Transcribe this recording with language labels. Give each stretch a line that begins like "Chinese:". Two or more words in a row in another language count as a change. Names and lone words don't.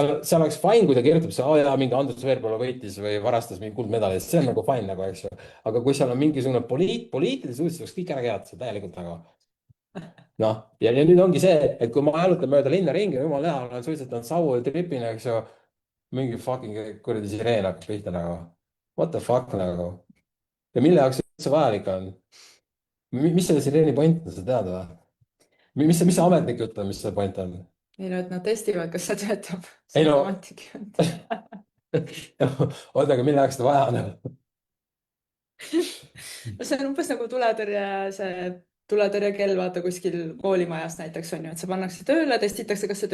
Estonian: seal oleks fine, kui ta kirjutab seal, aa jaa, mingi Andrus Veerpalu võitis või varastas mingi kuldmedali, see on nagu fine nagu, eks ju. aga kui seal on mingisugune poliitilised uudised, tuleks kõik ära keelata, see täielikult nagu. noh, ja nüüd ongi see, et kui ma jalutan mööda linna ringi, jumal hea, olen suitsetanud savu ja tripin, eks ju. mingi fucking kuradi sireen hakkab pihta nagu.
English: What the fuck
Estonian: nagu. ja mille jaoks see üldse vajalik on? mis selle sireeni point on, sa tead või? mis see ametnik ütleb, mis see point on? ei no, et nad testivad, kas see töötab. ei see no, on ametlik jutt. oota, aga mille jaoks seda vaja on? no see on umbes nagu tuletõrje, see tuletõrjekell, vaata kuskil koolimajas näiteks on ju, et see pannakse tööle, testitakse, kas see